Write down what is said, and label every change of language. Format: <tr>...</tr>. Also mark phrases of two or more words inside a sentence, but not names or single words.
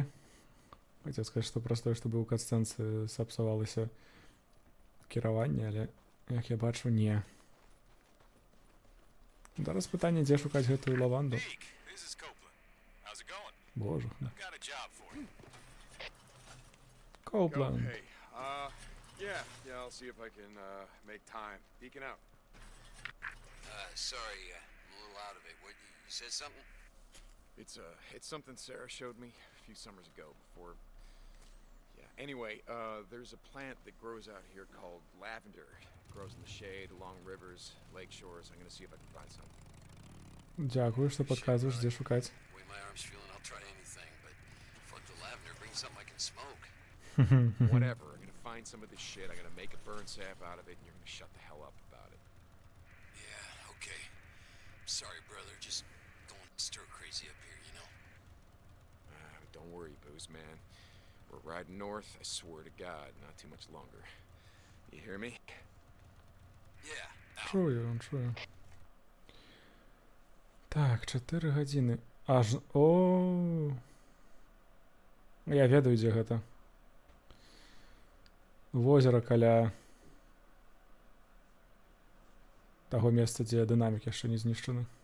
<be>Хацеў сказаць, што праз тое, што быў у катсцэнцы, сапсавалася кіраванне, але, як я бачу, не. Зараз пытанне, дзе шукаць гэтую лаванду.</be> <ru>Боже. Коупленд.</ru> <en>Hey, yeah, I'll see if I can make time. Deacon out. Sorry, I'm a little out of it. What, you said something? It's something Sarah showed me a few summers ago before. Yeah. Anyway, there's a plant that grows out here called lavender. It grows in the shade along rivers, lake shores. I'm gonna see if I can find some.</en> <be>Дякую, што падказваеш, дзе шукаць.</be> <en>The way my arm's feeling, I'll try anything, but fuck the lavender, bring something I can smoke. Whatever. I'm gonna find some of this shit. I'm gonna make a burn sap out of it, and you're gonna shut the hell up about it. Yeah, okay. Sorry, brother, just going stir crazy up here, you know? Don't worry, Booze, man. We're riding north, I swear to God, not too much longer. You hear me? Yeah.</en> <be>Чую, чую. Так, 4 гадзіны. Аж... О. Я ведаю, дзе гэта. Возера каля таго месца, дзе дынамік яшчэ не знішчаны.</be>